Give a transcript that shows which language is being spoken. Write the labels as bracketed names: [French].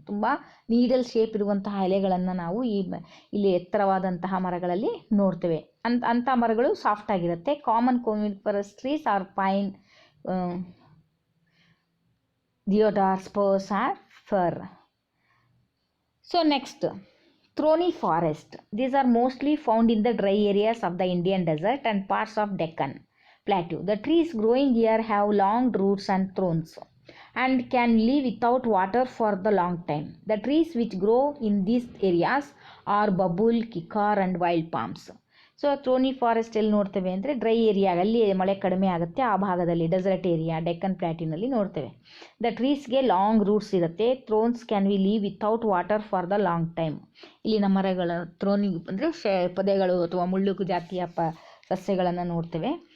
[Kannada] ತುಂಬ needle shape ಇರುವಂತಹ ಎಲೆಗಳನ್ನು ನಾವು ಇಲ್ಲಿ ಎತ್ತರವಾದಂತಹ ಮರಗಳಲ್ಲಿ ನೋಡ್ತೇವೆ. ಅಂಥ ಮರಗಳು ಸಾಫ್ಟ್ ಆಗಿರುತ್ತೆ. [English] Common coniferous trees are pine, deodar, spruce are fir. So next thorny forest. These are mostly found in the dry areas of the Indian desert and parts of Deccan Plateau. The trees growing here have long roots and thorns and can live without water for the long time. The trees which grow in these areas are babul, kikar and wild palms. [Kannada] So ಥ್ರೋನಿ forest ಎಲ್ಲಿ ನೋಡ್ತೇವೆ ಅಂದರೆ dry area, ಅಲ್ಲಿ ಮಳೆ ಕಡಿಮೆ ಆಗುತ್ತೆ ಆ ಭಾಗದಲ್ಲಿ, dessert area, Deccan ಪ್ಲಾಟ್ಯೂನಲ್ಲಿ ನೋಡ್ತೇವೆ. [English] the ಟ್ರೀಸ್ಗೆ long roots [Kannada] ಇರುತ್ತೆ. [English] Thorns can we live without water for the long time. [Kannada] ಇಲ್ಲಿನ ಮರಗಳ ಥ್ರೋನಿ ಅಂದರೆ ಪೊದೆಗಳು ಅಥವಾ ಮುಳ್ಳು ಜಾತಿಯ ಸಸ್ಯಗಳನ್ನು ನೋಡ್ತೇವೆ.